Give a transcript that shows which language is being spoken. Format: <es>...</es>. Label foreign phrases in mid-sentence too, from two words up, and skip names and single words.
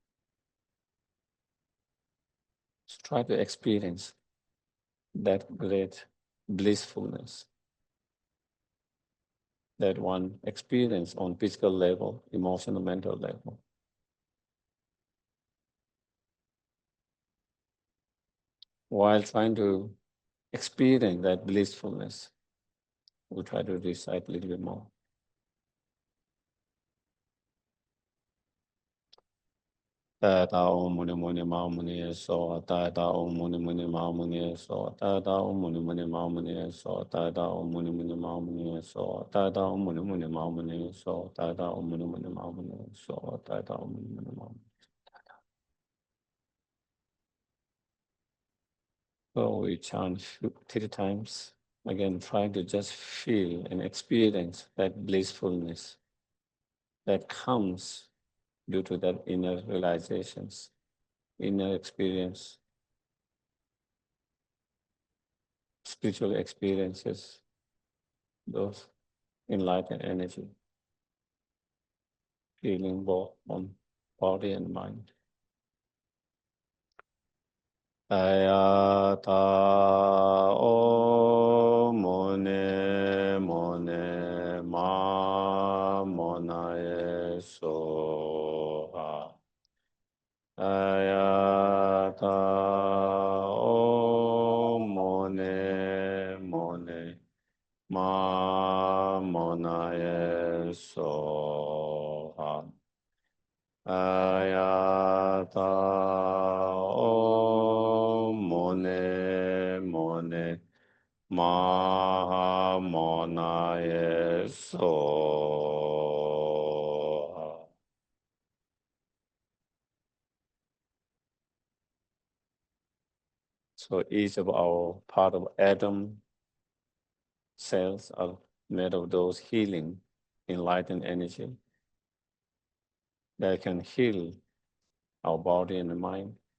<en>So try to experience that great blissfulness that one experience on physical level, emotional, mental level. While trying to experience that blissfulness, we'll try to recite a little bit more.</en> <sa>Ta ta om muni muni ma muni so ta ta om muni muni ma muni so ta ta om muni muni ma muni so ta ta om muni muni ma muni so ta ta om muni muni ma muni so ta ta om muni muni ma muni so ta ta om muni muni ma muni.</sa> <en>So we chant 3 times. Again, trying to just feel and experience that blissfulness that comes due to that inner realizations, inner experience, spiritual experiences, those enlightened energy, feeling both on body and mind.</en> <sa>Ayata o mone mone ma monae soha. Ayata o mone mone ma monae soha. Ayata o mone mone ma monae soha.</sa> <en>So each of our part of atom cells are made of those healing, enlightened energy that can heal our body and the mind.</en>